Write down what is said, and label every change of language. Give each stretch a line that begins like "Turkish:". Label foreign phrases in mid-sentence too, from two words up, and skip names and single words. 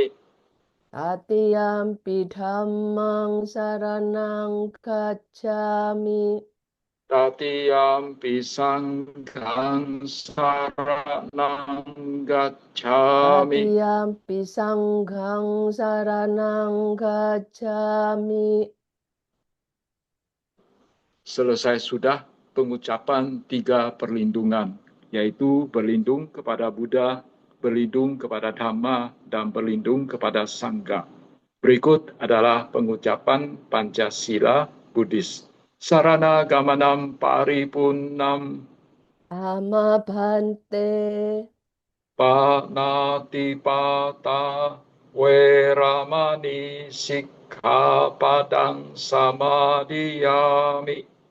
Pali: Tatiyampi dhammang saranang gacchami. Tatiyampi sanghang saranang gacchami. Tatiyampi sanghang saranang gacchami.
Indonesian: Selesai sudah pengucapan 3 perlindungan, yaitu berlindung kepada Buddha, berlindung kepada Dhamma, dan berlindung kepada Sangha. Berikut adalah pengucapan Pancasila Buddhis.
Pali: Sarana gamanam paripunnam Ama bhante. panatipata weramani sikkhapadang samadhiyami.